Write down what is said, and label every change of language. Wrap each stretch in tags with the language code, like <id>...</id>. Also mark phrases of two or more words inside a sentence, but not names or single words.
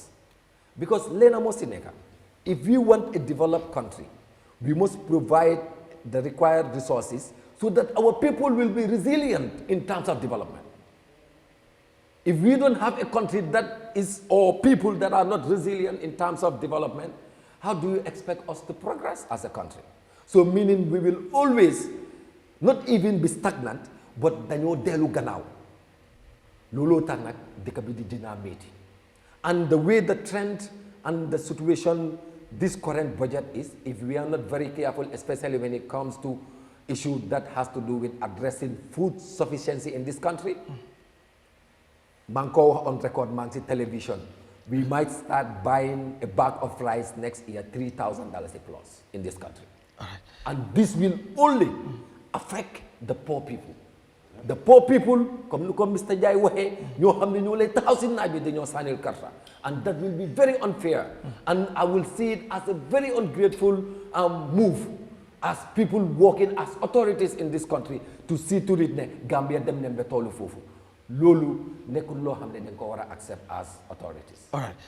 <en>Because if we want a developed country, we must provide the required resources so that our people will be resilient in terms of development. If we don't have a country that is, or people that are not resilient in terms of development, how do you expect us to progress as a country? So meaning we will always not even be stagnant, but</en> <wo>dañoo dellu gannaaw. Looloo tax nag dëkk bi di dina metti.</wo> <en>And the way the trend and the situation this current budget is, if we are not very careful, especially when it comes to issue that has to do with addressing food sufficiency in this country, Manko on record, Mansi television, we might start buying a bag of rice next year, $3,000 a plus in this country. Right. And this will only affect the poor people. The poor people,</en> <wo>comme Mr. Jai waxe, ñoo xamni ñoo lay taxaw ci naaj bi dañoo sanil karta,</wo> <en>and that will be very unfair. And I will see it as a very ungrateful move as people working as authorities in this country to see to it</en> <wo>ne Gambia dem ne be tollu fofu. Lolu nekul lo xamne dañ ko wara</wo> <en>accept as authorities. All right.</en>